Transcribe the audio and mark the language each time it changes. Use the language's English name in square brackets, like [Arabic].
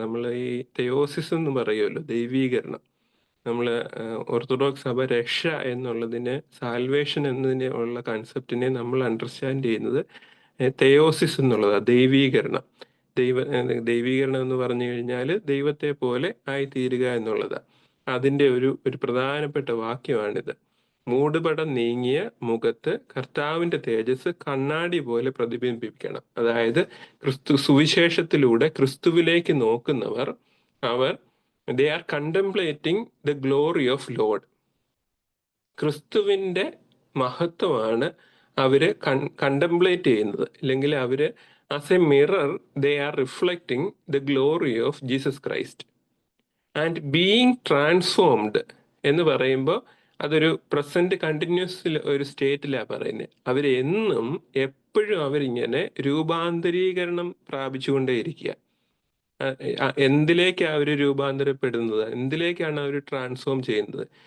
[Malayalam] നമ്മൾ ഈ തെയോസിസ് എന്ന് പറയുമല്ലോ, ദൈവീകരണം. നമ്മൾ ഓർത്തഡോക്സ് സഭ രക്ഷ എന്നുള്ളതിനെ, സാൽവേഷൻ എന്നതിനെ ഉള്ള കൺസെപ്റ്റിനെ നമ്മൾ അണ്ടർസ്റ്റാൻഡ് ചെയ്യുന്നത് തെയോസിസ് എന്നുള്ളതാണ്, ദൈവീകരണം. ദൈവീകരണം എന്ന് പറഞ്ഞു കഴിഞ്ഞാൽ ദൈവത്തെ പോലെ ആയിത്തീരുക എന്നുള്ളതാണ്. അതിൻ്റെ ഒരു പ്രധാനപ്പെട്ട വാക്യമാണിത്. മൂടുപടം നീങ്ങിയ മുഖത്ത് കർത്താവിന്റെ തേജസ് കണ്ണാടി പോലെ പ്രതിബിംബിക്കണം. അതായത് സുവിശേഷത്തിലൂടെ ക്രിസ്തുവിലേക്ക് നോക്കുന്നവർ [English] they are contemplating the glory of Lord. [Malayalam] ക്രിസ്തുവിന്റെ മഹത്വമാണ് അവര് കണ്ടംപ്ലേറ്റ് ചെയ്യുന്നത്. അല്ലെങ്കിൽ അവര് [English] As a mirror they are reflecting the glory of Jesus Christ. And being transformed [Malayalam] എന്ന് പറയുമ്പോൾ അതൊരു പ്രസന്റ് കണ്ടിന്യൂസ് ഒരു സ്റ്റേറ്റിലാണ് പറയുന്നത്. അവരെന്നും എപ്പോഴും അവരിങ്ങനെ രൂപാന്തരീകരണം പ്രാപിച്ചുകൊണ്ടേയിരിക്കുക. എന്തിലേക്കാണ് അവർ രൂപാന്തരപ്പെടുന്നത്? എന്തിലേക്കാണ് അവർ ട്രാൻസ്ഫോം ചെയ്യുന്നത്?